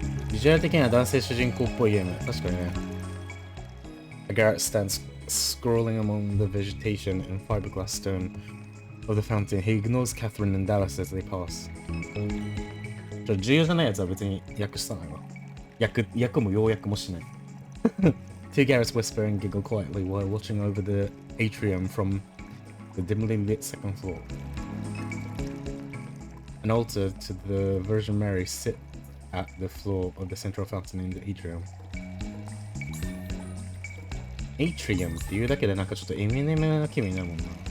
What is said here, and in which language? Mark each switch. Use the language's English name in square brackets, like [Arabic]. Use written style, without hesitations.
[Japanese] ビジュアル的には男性主人公っぽいゲーム。確かにね。 [English] A Garrett stands scrolling among the vegetation and fiberglass stone of the fountain. He ignores Catherine and Dallas as they pass. [Japanese] 重要じゃないやつは別に訳したないわ。訳も要約もしない。 [English] Two Garretts whisper and giggle quietly while watching over the atrium from the dimly lit second floor. An altar to the Virgin Mary sit at the floor of the central fountain in the atrium. [Japanese] Atrium っていうだけでなんかちょっとエミネムな気分になるもんな。